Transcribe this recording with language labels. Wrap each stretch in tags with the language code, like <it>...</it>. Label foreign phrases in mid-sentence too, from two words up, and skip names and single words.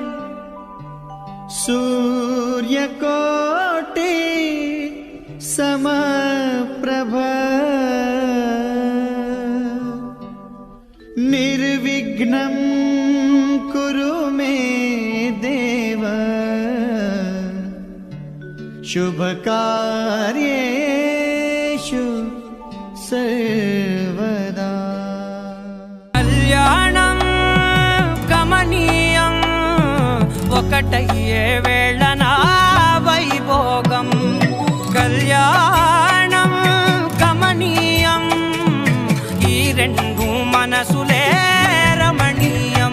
<sa>सूर्यकोटि समप्रभ निर्विघ्नं कुरु मे देव शुभकार्येषु सर्वदा।</sa> <te>కళ్యాణం కమనీయం ఒకటయ్యే వేళన వైభోగం. కళ్యాణం కమనీయం ఈ రెండు మనసులే రమణీయం.</te>